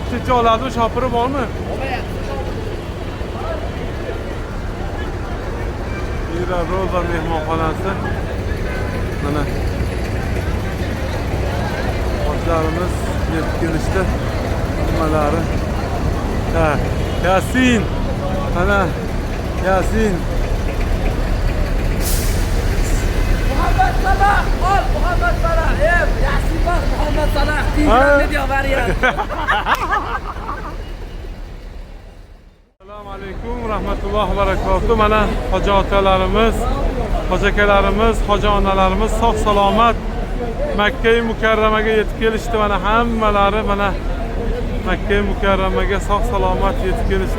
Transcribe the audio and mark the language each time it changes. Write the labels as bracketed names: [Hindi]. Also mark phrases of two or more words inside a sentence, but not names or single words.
[Uzbek] Kecha oladimi, shopiri bormi? Mira Roza mehmonxonasi. Mana hojilarimiz yetib kelishdi. Nimalari? Ha, Yasin. Mana Yasin. Muhammad Salah, Muhammad Salah. [Turkish] Yasin bak Muhammad Salah. Ne diyor var ya? [Arabic] السلام عليكم ورحمة الله وبركاته. [Uzbek] Mana hoji otalarimiz, hoji akalarimiz, hoji onalarimiz sog' salomat Makka Mukarramaga yetib kelishdi. Mana hammalari mana Makka Mukarramaga sog' salomat yetib kelishdi.